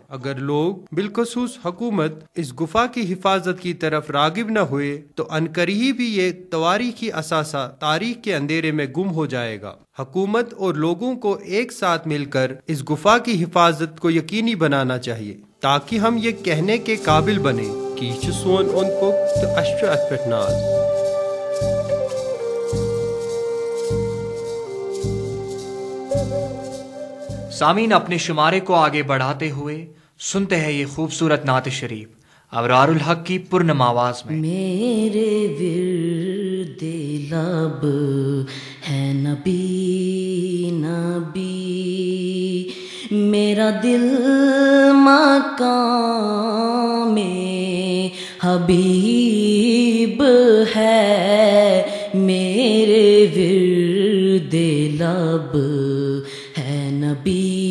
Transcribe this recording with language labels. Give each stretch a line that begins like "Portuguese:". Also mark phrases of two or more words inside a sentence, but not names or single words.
Urdu: اگر لوگ بالخصوص حکومت اس گفا کی حفاظت کی طرف راغب نہ ہوئے تو عنقریب ہی یہ تواریخی اثاثہ تاریخ کے اندھیرے میں گم ہو جائے گا۔ حکومت اور لوگوں کو ایک ساتھ مل کر اس گفا کی حفاظت کو یقینی بنانا چاہیے، تاکہ ہم یہ کہنے کے قابل بنیں کہ
Kashmiri: یہ چھُ سون اوٚنٛد پوٚک تہٕ اَسہِ چھُ اَتھ پٮ۪ٹھ ناز۔
Urdu: سامعین، اپنے شمارے کو آگے بڑھاتے ہوئے سنتے ہیں یہ خوبصورت نعت شریف ابرار الحق کی پرنم آواز میں۔ میرے ورد لب ہے نبی نبی، میرا دل مقام حبیب ہے، میرے ورد لب ہے نبی